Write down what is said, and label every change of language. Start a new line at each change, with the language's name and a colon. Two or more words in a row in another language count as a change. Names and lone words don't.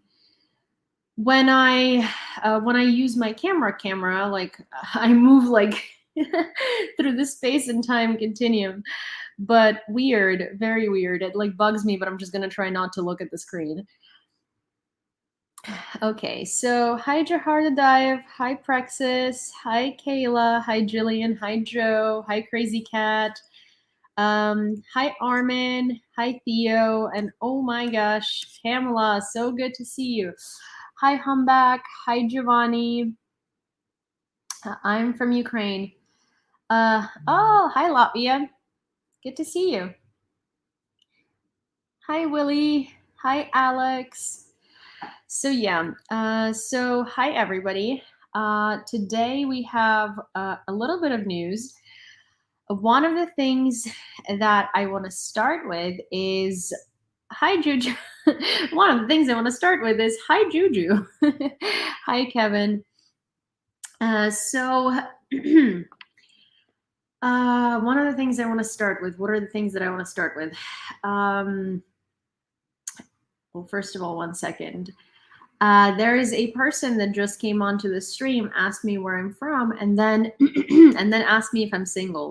English: When I use my camera, like I move like through the space and time continuum. But weird, very weird. It like bugs me, but I'm just gonna try not to look at the screen. Okay, so hi Jahardadive, hi Praxis, hi Kayla, hi Jillian, hi Joe, hi Crazy Cat, hi Armin, hi Theo, and oh my gosh, Pamela, so good to see you. Hi Humbak, hi Giovanni. I'm from Ukraine. Oh, hi Latvia. Good to see you. Hi Willie. Hi Alex. So yeah, so hi everybody. Today we have a little bit of news. One of the things that I want to start with is hi Juju. One of the things I want to start with is hi Juju. Hi Kevin. So one of the things I want to start with. What are the things that I want to start with? Well, first of all, one second. There is a person that just came onto the stream, asked me where I'm from, and then and then asked me if I'm single.